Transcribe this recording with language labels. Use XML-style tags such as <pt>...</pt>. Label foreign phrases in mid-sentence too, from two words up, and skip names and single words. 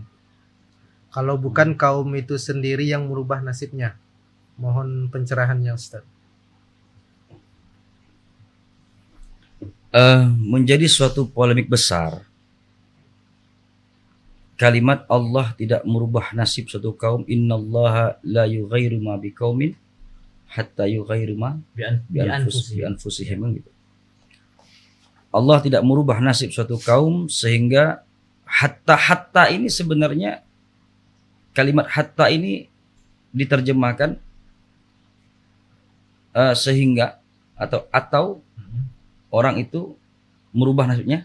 <id>Kalau bukan kaum itu sendiri yang merubah nasibnya. Mohon pencerahannya Ustaz. Menjadi suatu polemik besar. Kalimat Allah tidak merubah nasib suatu kaum.</id> <ar>إن الله لا يغير ما بقوم حتى يغيروا ما بأنفسهم,</ar> <id>gitu. Allah tidak merubah nasib suatu kaum sehingga hatta ini sebenarnya kalimat hatta ini diterjemahkan sehingga atau orang itu merubah nasibnya</id>